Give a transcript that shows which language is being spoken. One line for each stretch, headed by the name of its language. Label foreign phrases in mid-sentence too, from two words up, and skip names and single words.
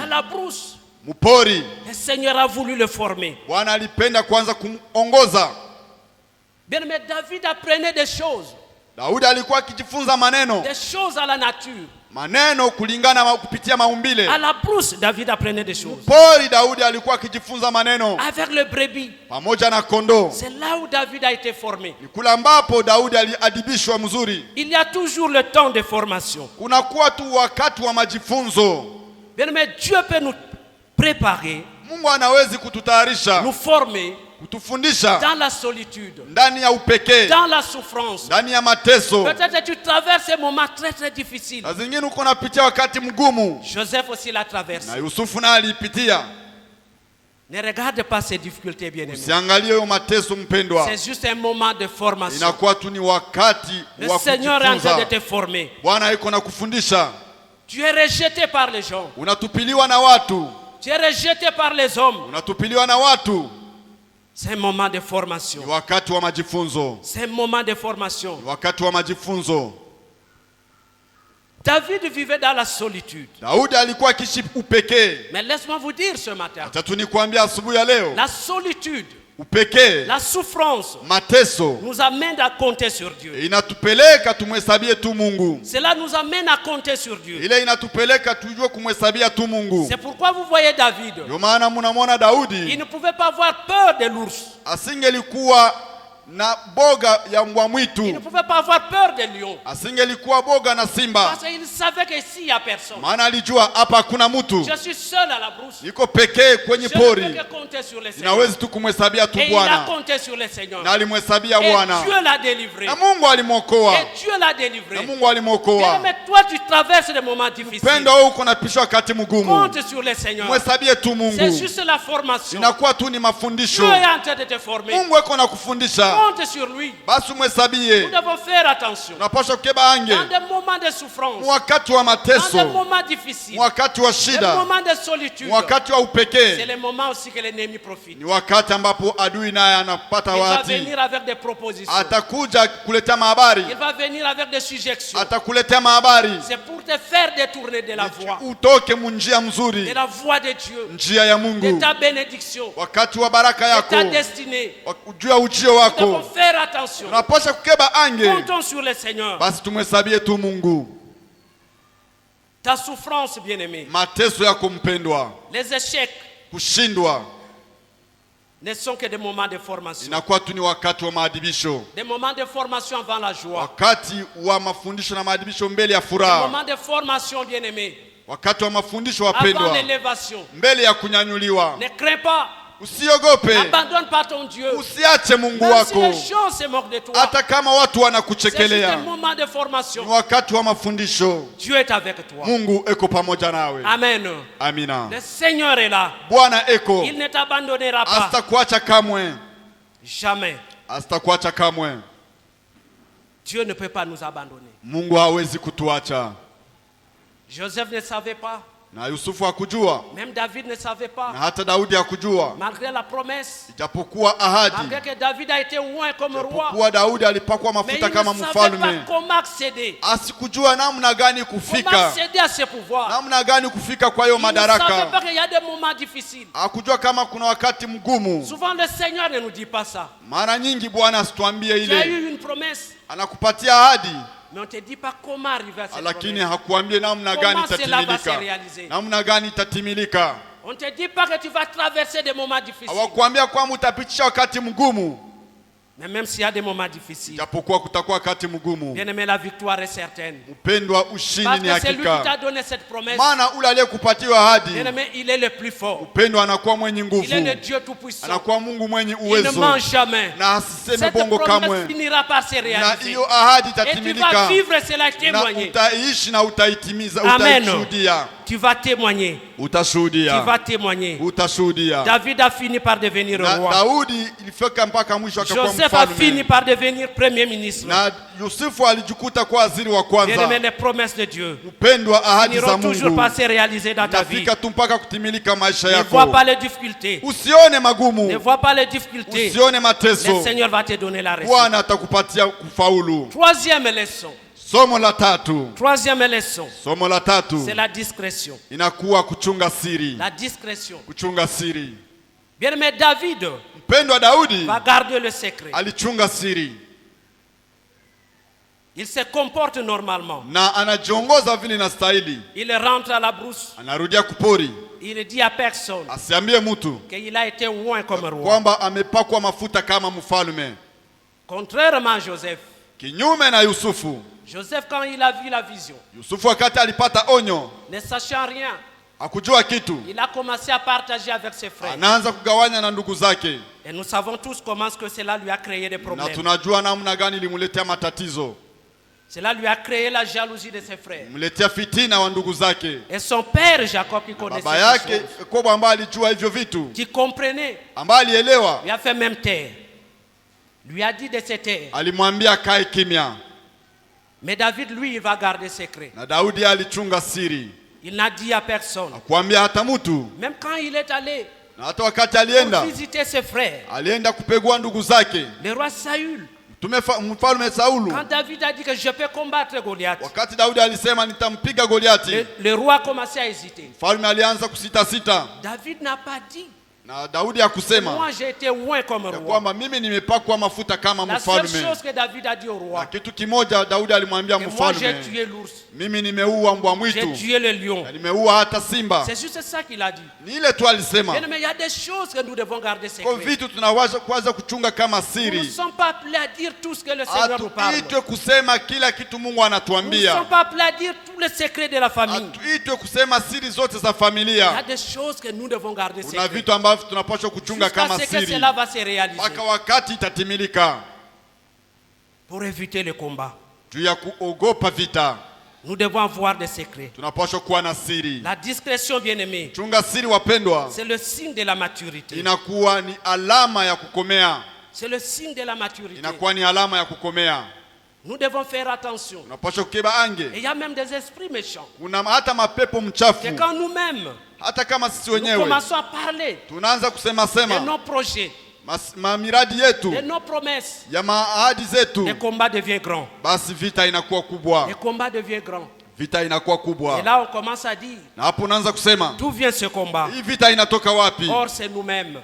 French: à la brousse.
Swahili: mpori.
French: Le Seigneur a voulu le former.
Swahili: Bwana alipenda kwanza kumongoza.
French: Bien-aimé, David apprenait des choses
Swahili: Daudi alikuwa akijifunza maneno
French: à la nature.
Swahili: maneno kulingana kupitia maumbile.
French: À la brousse, David apprenait des choses.
Swahili: Pori, Daudi alikuwa akijifunza maneno
French: Avec le brebis,
Swahili: pamoja na kondoo.
French: c'est là où David a été formé.
Swahili: Ni kula ambapo Daudi aliadibishwa mzuri.
French: Il y a toujours le temps de formation.
Swahili: Kunakuwa tu wakati wa majifunzo.
French: Bien-aimé, Dieu peut nous préparer,
Swahili: Mungu anawezi kututayarisha,
French: nous former
Swahili: kutufundisha
French: dans la solitude,
Swahili: ndani ya upekee,
French: dans la souffrance.
Swahili: ndani ya mateso.
French: Peut-être tu traverses un moment très très difficile.
Swahili: Na zingine uko napitia wakati mgumu,
French: Joseph aussi l'a traversé.
Swahili: na Yusufu naye alipitia.
French: Ne regarde pas ces difficultés, bien-aimés.
Swahili: Usiangalie hayo mateso mpendwa,
French: C'est juste un moment de formation.
Swahili: inakuwa tu ni wakati
French: Le
Swahili: wa
French: Seigneur est en train de
Swahili: kujifunza.
French: te former.
Swahili: Bwana yuko na kufundisha.
French: Tu es rejeté par les gens.
Swahili: Unatupiliwa na watu,
French: Tu es rejeté par les hommes.
Swahili: unatupiliwa na watu.
French: C'est un moment de formation.
Swahili: Ni wakati wa majifunzo,
French: C'est un moment de formation.
Swahili: ni wakati wa majifunzo.
French: David vivait dans la solitude.
Swahili: Daudi alikuwa akiishi upekee.
French: Mais laisse-moi vous dire ce matin,
Swahili: Acha tu nikwambia asubuhi ya leo,
French: la solitude,
Swahili: upekee,
French: la souffrance
Swahili: mateso
French: nous amène à compter sur Dieu.
Swahili: inatupeleka tumhesabie tu Mungu.
French: Cela nous amène à compter sur Dieu.
Swahili: Ile inatupeleka tujue kumhesabia tu Mungu.
French: C'est pourquoi vous voyez David.
Swahili: Ndio maana mnamwona
French: Il
Swahili: Daudi
French: ne pouvait pas avoir peur de l'ours.
Swahili: asingelikuwa na boga ya mbwa
French: Il ne
Swahili: mwitu,
French: pouvait pas avoir peur des lions.
Swahili: asingelikuwa boga na simba,
French: Parce qu'il savait qu'ici, il n'y a personne.
Swahili: maana alijua hapa hakuna mtu.
French: Je suis seul à la brousse.
Swahili: Niko pekee kwenye
French: Je ne peux
Swahili: pori,
French: que compter sur le Seigneur.
Swahili: inawezi tu kumhesabia tu
French: Et il a
Swahili: Bwana,
French: compté sur le Seigneur.
Swahili: na alimhesabia
French: Et
Swahili: Bwana,
French: Dieu l'a délivré.
Swahili: na Mungu alimwokoa,
French: Et Dieu l'a délivré.
Swahili: na Mungu alimwokoa.
French: Mais toi, tu traverses des moments difficiles.
Swahili: Pendo wewe uko napishwa wakati mgumu,
French: Compte sur le Seigneur.
Swahili: mhesabie tu
French: C'est
Swahili: Mungu.
French: juste la formation.
Swahili: Inakuwa tu ni mafundisho,
French: Dieu est en train de te former.
Swahili: Mungu eko na kufundisha,
French: Compte sur lui.
Swahili: basi
French: Nous
Swahili: mhesabie.
French: devons faire attention.
Swahili: Unapaswa kukeba ange
French: Dans des moments de souffrance,
Swahili: wakati wa
French: dans des
Swahili: mateso,
French: moments difficiles,
Swahili: wakati wa
French: des
Swahili: shida,
French: moments de solitude,
Swahili: wakati wa
French: c'est
Swahili: upekee,
French: le moment aussi que l'ennemi profite.
Swahili: ni wakati ambapo adui naye anapata
French: Il va
Swahili: wati,
French: venir avec des propositions.
Swahili: atakuja kuletea mahabari,
French: Il va venir avec des suggestions.
Swahili: atakuletea mahabari
French: C'est pour te faire détourner de la voie,
Swahili: utoke munjia
French: de
Swahili: mzuri,
French: la voie de Dieu,
Swahili: njia ya
French: de
Swahili: Mungu,
French: ta bénédiction,
Swahili: wakati wa baraka
French: de
Swahili: yako,
French: ta destinée.
Swahili: juu ya ujio
French: Nous devons
Swahili: wako.
French: faire attention.
Swahili: Unapaswa kukeba ange,
French: Comptons sur le Seigneur.
Swahili: basi tumhesabie tu Mungu.
French: Ta souffrance, bien-aimé,
Swahili: Mateso yako mpendwa,
French: les échecs
Swahili: kushindwa
French: ne sont que des moments de formation.
Swahili: inakuwa tu ni wakati wa maadibisho,
French: Des moments de formation avant la joie.
Swahili: wakati wa mafundisho na maadibisho mbele ya
French: Des
Swahili: furaha,
French: moments de formation, bien-aimé,
Swahili: wakati wa mafundisho
French: avant
Swahili: wapendwa,
French: l'élévation.
Swahili: mbele ya kunyanyuliwa.
French: Ne crains pas.
Swahili: Usiogope,
French: Abandonne pas ton Dieu.
Swahili: usiache Mungu
French: Même si
Swahili: wako,
French: les gens se moquent de toi,
Swahili: hata kama watu
French: c'est juste un
Swahili: wanakuchekelea.
French: moment de
Swahili: Ni
French: formation.
Swahili: wakati wa mafundisho,
French: Dieu est avec toi.
Swahili: Mungu eko pamoja nawe.
French: Amen.
Swahili: Amina.
French: Le Seigneur est là.
Swahili: Bwana eko,
French: Il ne t'abandonnera pas.
Swahili: asitakuacha kamwe,
French: Jamais.
Swahili: asitakuacha kamwe.
French: Dieu ne peut pas nous abandonner.
Swahili: Mungu hawezi kutuacha.
French: Joseph ne savait pas.
Swahili: Na Yusufu hakujua,
French: Même David ne savait pas.
Swahili: na hata Daudi hakujua,
French: Malgré la promesse.
Swahili: ijapokuwa ahadi,
French: Malgré que David a été loin comme roi.
Swahili: ijapokuwa Daudi alipakwa
French: Mais il
Swahili: mafuta
French: ne
Swahili: kama
French: savait
Swahili: mfalme,
French: pas comment accéder.
Swahili: asikujua namna gani
French: Comment
Swahili: kufika,
French: accéder à ce pouvoir.
Swahili: namna gani kufika kwa hiyo
French: Il ne savait
Swahili: madaraka.
French: pas qu'il y a des moments difficiles.
Swahili: Hakujua kama kuna wakati mgumu.
French: Souvent le Seigneur ne nous dit pas ça.
Swahili: Mara nyingi Bwana asituambie
French: Tu as
Swahili: ile,
French: eu une promesse,
Swahili: anakupatia ahadi,
French: mais on ne te dit pas comment arriver à cette
Swahili: lakini
French: promesse.
Swahili: hakuambie namna gani
French: Comment cela va se
Swahili: itatimilika,
French: réaliser?
Swahili: namna gani itatimilika.
French: On ne te dit pas que tu vas traverser des moments difficiles.
Swahili: Hawakuambia kwamba utapitisha wakati mgumu,
French: Mais même s'il y a des moments difficiles,
Swahili: japokuwa kutakuwa wakati mgumu.
French: bien aimé, la victoire est certaine.
Swahili: Mpendwa, ushindi
French: Parce
Swahili: ni
French: que c'est lui qui t'a
Swahili: hakika,
French: donné cette promesse.
Swahili: maana ule aliyekupatia ahadi,
French: Bien aimé, il est le plus fort.
Swahili: mpendwa, anakuwa mwenye
French: Il
Swahili: nguvu,
French: est le Dieu tout-puissant.
Swahili: anakuwa Mungu mwenye
French: Il ne
Swahili: uwezo,
French: ment jamais.
Swahili: na asiseme
French: Cette
Swahili: bongo
French: promesse
Swahili: kamwe,
French: finira par se
Swahili: na
French: réaliser.
Swahili: hiyo ahadi
French: Et tu vas
Swahili: itatimilika,
French: vivre cela et
Swahili: na
French: témoigner.
Swahili: utaishi na utaitimiza,
French: Amen.
Swahili: utashuhudia,
French: Tu vas témoigner. Tu
Swahili: utashuhudia,
French: vas témoigner.
Swahili: utashuhudia.
French: David a fini par devenir
Swahili: Na
French: roi.
Swahili: Daudi ilifika mpaka mwisho akakuwa
French: Joseph a fini
Swahili: mfalme,
French: par devenir premier ministre.
Swahili: na Yusufu alijikuta kwa waziri wa
French: Bien aimé,
Swahili: kwanza.
French: les promesses de Dieu
Swahili: Mpendwa, ahadi za
French: finiront toujours
Swahili: Mungu
French: par se réaliser dans ta vie.
Swahili: nafika tu mpaka kutimilika maisha
French: Ne vois
Swahili: yako.
French: pas les difficultés.
Swahili: Usione
French: Ne
Swahili: magumu,
French: vois pas les difficultés.
Swahili: usione mateso,
French: Le Seigneur va te donner la réussite.
Swahili: Bwana atakupatia kufaulu.
French: Troisième leçon.
Swahili: Somo la tatu,
French: Troisième leçon.
Swahili: somo la tatu
French: C'est la discrétion.
Swahili: inakuwa kuchunga siri,
French: La discrétion.
Swahili: kuchunga siri.
French: Bien aimé, David
Swahili: Mpendwa, Daudi
French: va garder le secret.
Swahili: alichunga siri
French: Il se comporte normalement.
Swahili: na anajiongoza vile inastahili.
French: Il rentre à la brousse.
Swahili: Anarudia kupori,
French: Il ne dit à personne
Swahili: asiambie mtu
French: qu'il a été loin comme roi.
Swahili: kwamba amepakwa mafuta kama mfalme,
French: Contrairement à Joseph.
Swahili: kinyume na Yusufu.
French: Joseph, quand il a vu la vision,
Swahili: Yusufu wakati alipata onyo,
French: ne sachant rien,
Swahili: hakujua kitu,
French: il a commencé à partager avec ses frères.
Swahili: anaanza kugawanya na ndugu zake,
French: Et nous savons tous comment que cela lui a créé des
Swahili: na
French: problèmes.
Swahili: tunajua namna gani ilimuletea matatizo,
French: Cela lui a créé la jalousie de ses frères.
Swahili: mletea fitina wa ndugu zake.
French: Et son père Jacob, qui connaissait
Swahili: Baba
French: ces
Swahili: yake
French: choses,
Swahili: Yakobo ambaye alijua hivyo vitu,
French: qui comprenait,
Swahili: ambaye alielewa,
French: lui a fait même taire. Lui a dit de se taire.
Swahili: alimwambia kae kimya,
French: Mais David, lui, il va garder secret.
Swahili: na Daudi alichunga siri,
French: Il n'a dit à personne.
Swahili: hakuambia hata mtu.
French: Même quand il est allé
Swahili: Na hata wakati alienda,
French: pour visiter ses frères,
Swahili: alienda kupegua ndugu zake,
French: le roi Saül,
Swahili: mfalme Saulu.
French: quand David a dit que je peux combattre Goliath,
Swahili: Wakati Daudi alisema nitampiga Goliati,
French: le roi a commencé à hésiter.
Swahili: mfalme alianza kusita sita,
French: David n'a pas dit
Swahili: Na Daudi akusema
French: moi j'ai été oint comme
Swahili: ya
French: roi.
Swahili: kwamba mimi nimepakwa mafuta kama
French: La seule
Swahili: mfalme.
French: chose que David a dit au
Swahili: Na
French: roi,
Swahili: kitu kimoja Daudi alimwambia
French: que moi j'ai
Swahili: mfalme,
French: tué l'ours,
Swahili: mimi nimeua mbwa
French: j'ai
Swahili: mwitu
French: tué le lion.
Swahili: na nimeua hata simba.
French: C'est juste ça qu'il a dit.
Swahili: Ni ile tu alisema.
French: Bien, mais il y a des choses que nous devons garder
Swahili: Kwa
French: secrètes.
Swahili: vitu tunawaza kwanza kuchunga kama
French: Nous ne
Swahili: siri.
French: sommes pas appelés à dire tout ce que le Seigneur nous parle.
Swahili: Hatuitwe kusema kila kitu Mungu
French: Nous ne
Swahili: anatuambia.
French: sommes pas appelés à dire tous les secrets de la famille.
Swahili: Hatuitwe kusema siri zote za
French: Il y a
Swahili: familia.
French: des choses que nous devons garder
Swahili: Kuna
French: secrètes.
Swahili: vitu ambavyo tunapaswa kuchunga
French: Jusqu'à
Swahili: kama
French: ce que
Swahili: siri.
French: cela va se réaliser.
Swahili: Mpaka wakati itatimilika.
French: Pour éviter le combat,
Swahili: Juu ya kuogopa vita,
French: nous devons avoir des secrets.
Swahili: tunapaswa kuwa na siri.
French: La discrétion, bien-aimée,
Swahili: Chunga siri wapendwa,
French: c'est le signe de la maturité.
Swahili: inakuwa ni alama ya kukomea.
French: C'est le signe de la maturité.
Swahili: Inakuwa ni alama ya kukomea.
French: Nous devons faire attention.
Swahili: Unapaswa kukeba
French: Et
Swahili: ange.
French: il y a même des esprits méchants.
Swahili: Kuna hata mapepo mchafu.
French: Que quand nous-mêmes,
Swahili: Hata kama sisi
French: nous
Swahili: wenyewe
French: commençons à parler
Swahili: tunaanza kusema
French: de
Swahili: sema
French: nos projets,
Swahili: miradi yetu
French: de nos promesses,
Swahili: ya maahadi zetu,
French: le combat devient grand.
Swahili: basi vita inakuwa kubwa.
French: Le combat devient grand.
Swahili: Vita inakuwa
French: Et
Swahili: kubwa.
French: là, on commence à dire,
Swahili: Na hapo unaanza kusema
French: d'où vient ce combat?
Swahili: hii vita inatoka wapi?
French: Or, c'est nous-mêmes.